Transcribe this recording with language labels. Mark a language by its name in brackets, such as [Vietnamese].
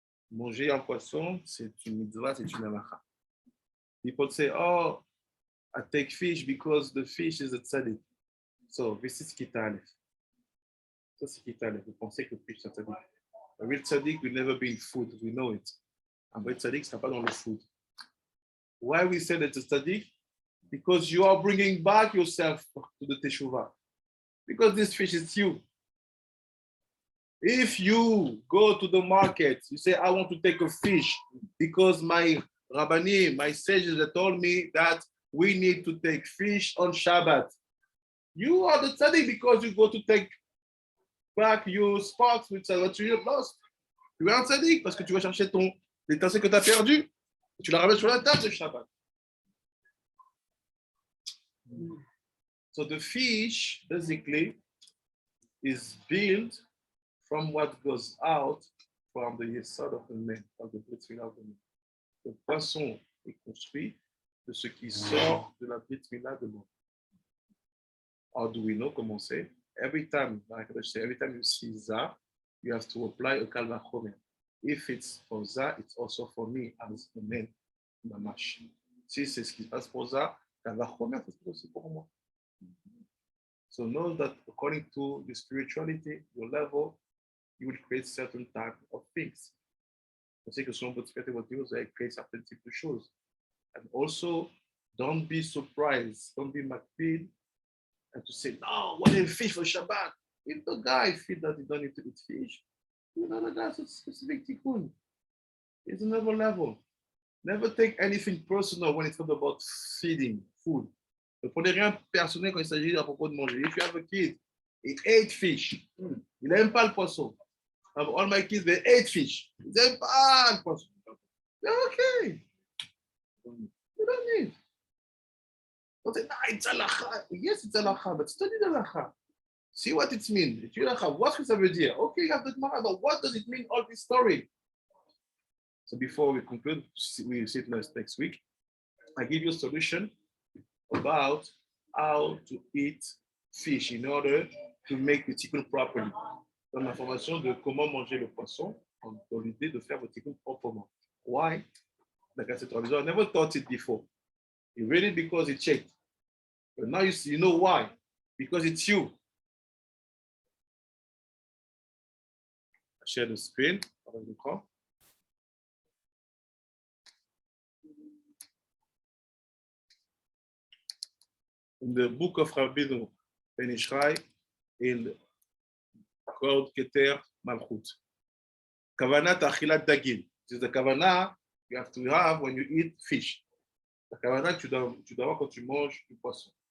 [French] Manger un poisson, c'est une mitzvah, c'est une halacha. [English] People say, oh, I take fish because the fish is a tzaddik. So this is Kita Aleph. [French] Ça c'est Kita Aleph. Vous pensez que le fish c'est un tzaddik. [English] A real tzaddik will never be in food, we know it. [French] Un vrai tzaddik ne sera pas dans le food. [English] Why we say that it's a tzaddik? Because you are bringing back yourself to the teshuvah. Because this fish is you. If you go to the market, you say, I want to take a fish because my Rabbanim, my sages, they told me that we need to take fish on Shabbat. You are the tzaddik because you go to take back your spots which are what you have lost. [French] Tu es un tzaddik parce que tu vas chercher l'étincelle que tu as perdu. Tu la ramènes sur la table de Shabbat. [English] So the fish basically is built from what goes out from the yesod of the man, of the brit milah of the man. [French] Le poisson est construit de ce qui sort de la brit milah de l'homme. [English] How do we know? [French] Comment c'est? [English] Every time, like I say, every time you see za, you have to apply a kal vachomer. If it's for za, it's also for me as a man, mamash. [French] Si c'est ce qui se passe pour za, kal vachomer, c'est aussi pour moi. [English] So know that according to the spirituality, your level, you will create certain type of things. [French] Je sais que selon votre spiritualité, vous allez créer certains types de choses. [English] And also, don't be surprised, don't be makpid, and to say, no, what is fish for Shabbat? If the guy feels that he don't need to eat fish, another guy's a specific tikkun. It's another level. Never take anything personal when it's about feeding, food. [French] Ne prenez rien personnel quand il s'agit à propos de manger. [English] If you have a kid, he ate fish. [French] Il n'aime pas le poisson. [English] All my kids, they ate fish. [French] Ils n'aiment pas le poisson. [English] They're okay. You don't need. Don't say, nah, it's halacha. Yes, it's halacha, but study the halacha. See what it means. What's [French] ça veut dire? [English] Okay, you have the Gemara, but what does it mean, all this story? So before we conclude, we see it next week. I give you a solution about how to eat fish in order to make the tikkun properly. [French] Dans l'information de comment manger le poisson, dans l'idée de faire le tikkun proprement. [English] Why? Like I said, I never thought it before. You read it because it checked. But now you see, you know why? Because it's you. I share the screen. In the book of Rabbeinu Ben Ishrai, il called Keter Malchut. Kavanat achilat dagim. This is the kavanah you have to have when you eat fish. The kavanah [French] tu dois avoir quand tu manges du poisson.